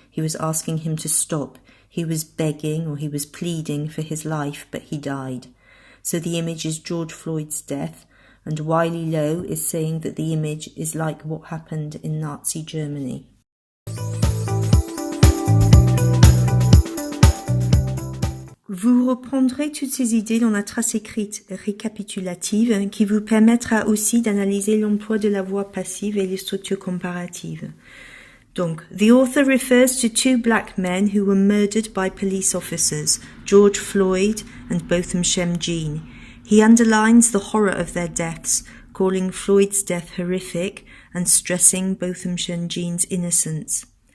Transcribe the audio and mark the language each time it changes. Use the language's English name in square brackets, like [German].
[English] He was asking him to stop. He was begging or he was pleading for his life, but he died. So the image is George Floyd's death, and Wiley Lowe is saying that the image is like what happened in Nazi Germany. [French] Vous reprendrez toutes ces idées dans la trace écrite récapitulative qui vous permettra aussi d'analyser l'emploi de la voix passive et les structures comparatives. [English] Donc, the author refers to two black men who were murdered by police officers, George Floyd and Botham Shem Jean. He underlines the horror of their deaths, calling Floyd's death horrific and stressing Botham Shem Jean's innocence.